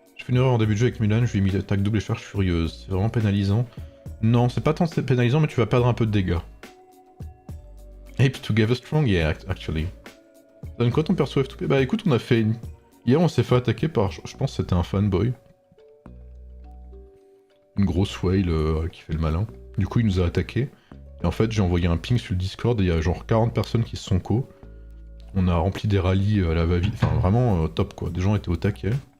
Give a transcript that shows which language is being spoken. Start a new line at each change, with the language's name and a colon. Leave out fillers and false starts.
French: Une erreur en début de jeu avec Mulan, je lui ai mis l'attaque double et charge furieuse. C'est vraiment pénalisant. Non, c'est pas tant pénalisant, mais tu vas perdre un peu de dégâts.
English: Apes together strong, yeah, actually.
French: Ça donne quoi ton perso F2P? Bah écoute, on a fait une... Hier, on s'est fait attaquer par... Je pense que c'était un fanboy. Une grosse whale qui fait le malin. Du coup, il nous a attaqué. Et en fait, j'ai envoyé un ping sur le Discord et il y a genre 40 personnes qui se sont co. On a rempli des rallyes à la va-vite. Enfin, vraiment top quoi. Des gens étaient au taquet.